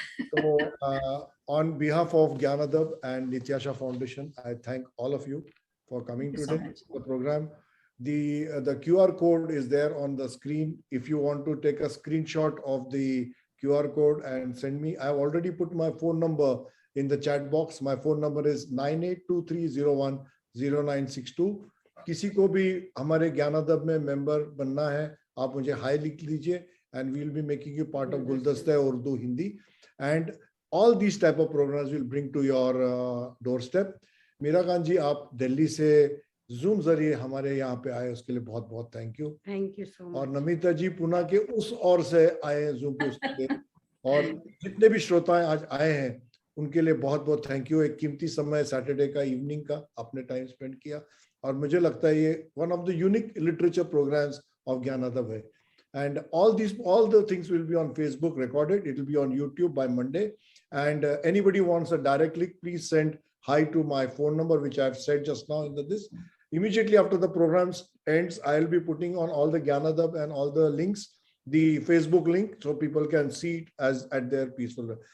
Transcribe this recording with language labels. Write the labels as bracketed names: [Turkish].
[English] So, on behalf of Gyanadab and Nityasha Foundation, I thank all of you for coming today to the program. The QR code is there on the screen. If you want to take a screenshot of the QR code and send me, I've already put my phone number in the chat box. My phone number is 9823010962. [Hindi] किसी को भी हमारे ज्ञानादब में member बनना है, आप मुझे high लिख लीजिए, [English] and we'll be making you part of Guldasta Urdu Hindi. And all these type of programs will bring to your doorstep. [Hindi] Meera Khan जी, आप दिल्ली से जूम जरिए हमारे यहाँ पे आए, उसके लिए बहुत बहुत thank you. [English] Thank you so much. [Hindi] और नमिता जी पुणे के उस ओर से आए जूम पे, उसके लिए, और जितने भी श्रोता आज आए हैं उनके लिए बहुत बहुत थैंक यू। एक कीमती समय सैटरडे का इवनिंग का आपने टाइम स्पेंड किया, और मुझे लगता है ये [English] one of the unique literature programmes of ज्ञानादब [Hindi] है। [English] And all the things will be on Facebook recorded. It will be on YouTube by Monday. And anybody wants a direct link, please send hi to my phone number, which I've said just now in this. Immediately after the programs ends, I'll be putting on all the Gyanadab and all the links, the Facebook link, so people can see it as at their peaceful.